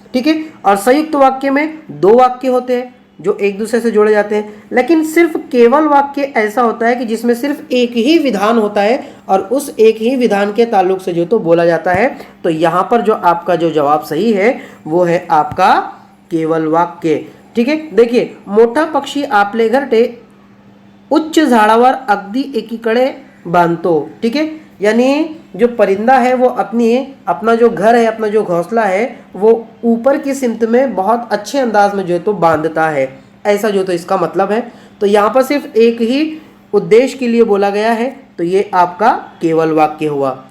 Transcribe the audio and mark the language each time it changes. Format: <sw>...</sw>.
<hi>ठीक है, और संयुक्त वाक्य में दो वाक्य होते हैं जो एक दूसरे से जोड़े जाते हैं, लेकिन सिर्फ केवल वाक्य ऐसा होता है कि जिसमें सिर्फ एक ही विधान होता है और उस एक ही विधान के ताल्लुक से जो तो बोला जाता है। तो यहाँ पर जो आपका जो जवाब सही है वो है आपका केवल वाक्य। ठीक है, देखिए,</hi> <mr>मोठा पक्षी आपले घरटे उच्च झाडावर अगदी एकीकडे बांधतो।</mr> <hi>ठीक है, यानी जो परिंदा है वो अपना जो घर है, अपना जो घोंसला है वो ऊपर की सिमत में बहुत अच्छे अंदाज में जो है तो बांधता है, ऐसा जो तो इसका मतलब है। तो यहाँ पर सिर्फ एक ही उद्देश्य के लिए बोला गया है, तो ये आपका केवल वाक्य हुआ।</hi>